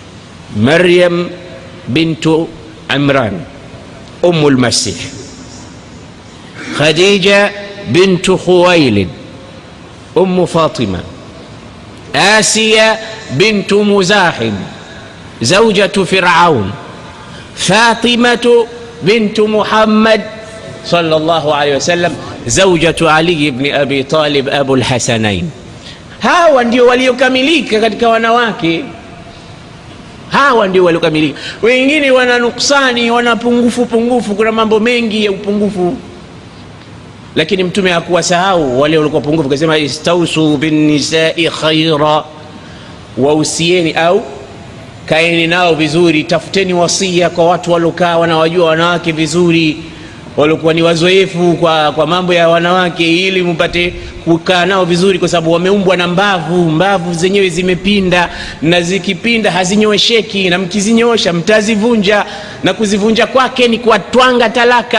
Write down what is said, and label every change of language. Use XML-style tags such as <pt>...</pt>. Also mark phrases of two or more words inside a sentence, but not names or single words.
<ar>Maryam bintu عمران أم المسيح، خديجة بنت خويلد أم فاطمة، آسيا بنت مزاحم زوجة فرعون، فاطمة بنت محمد صلى الله عليه وسلم زوجة علي بن أبي طالب أبو الحسنين.</ar> <sw>hawa ndio waliokamilika katika wanawake, hawa ndio waliokamilika. Wengine wana nuksani, wana pungufu, kuna mambo mengi ya upungufu, lakini mtume hakuwasahau wale walikuwa pungufu. Akasema</sw> <ar>استوصوا بالنساء خيرا,</ar> <sw>wausieni au kaeni nao vizuri, tafuteni wasia kwa watu walokaa wanawajua wanawake vizuri, walikuwa ni wazoefu kwa mambo ya wanawake, ili mpate kukaa nao vizuri, kwa sababu wameumbwa na mbavu zenyewe zimepinda, na zikipinda hazinyoesheki, na mkizinyosha mtazivunja, na kuzivunja kwake ni kuwatwanga talaka.</sw>